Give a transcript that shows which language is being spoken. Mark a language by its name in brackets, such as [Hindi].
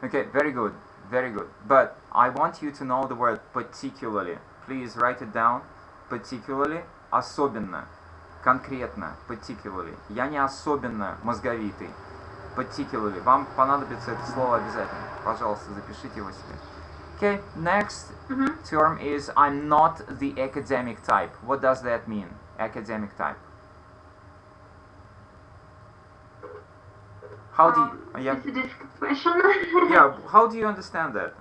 [English] Okay, very good, very good. But I want you to know the word particularly. Please write it down. Particularly, [Russian] особенно, конкретно, [English] particularly. [Russian] Я не особенно мозговитый. [English] Particularly. [Russian] Вам понадобится это слово обязательно. Пожалуйста, запишите его себе. [English] Okay, next term is I'm not the academic type. What does that mean? Academic type. How do you, yeah. It's a difficult question. Yeah, how do you understand that?